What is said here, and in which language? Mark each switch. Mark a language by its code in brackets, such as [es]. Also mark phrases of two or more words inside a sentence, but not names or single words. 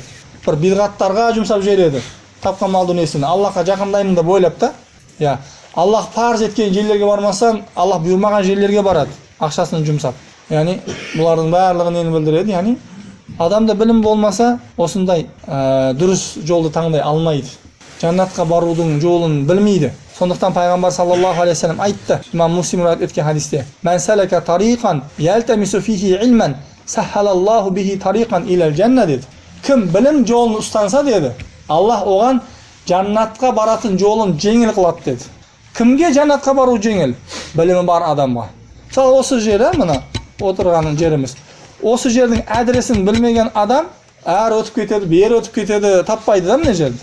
[uz] Bir bid'atlarga jumsab beradi. Tapgan mal dunyasini Allohga yaqindayman deb o'ylabda, ya Allah farz etgan yerlarga bormasam, Allah buyurmagan yerlarga boradi, aqshasini jumsab. Ya'ni bularning barligini neni bildiradi? Ya'ni odamda bilim bo'lmasa, o'sinday durust yo'lni tanlay olmaydi. Jannatga boruvning yo'lini bilmaydi. Sondaqdan Payg'ambar [ar] صلى الله عليه وسلم [uz] aytdi. Imom Muslim rivoyat etgan hadisda: [ar] "من سلك طريقا يلتمس فيه علما سهل الله به طريقا إلى الجنة" dedi. [uz] Kim bilim yo'lini ustansa dedi, Alloh o'g'an jannatga borатын yo'lini yengil qiladi dedi. Kimga jannatga boruv yengil? Bilimi bor odamga. Misol o'sha yerda mana o'tirgan yerimiz. O'sha yerning adresini bilmagan odam ar o'tib ketadi, bu yer o'tib ketadi, topmaydi-da mana yerda.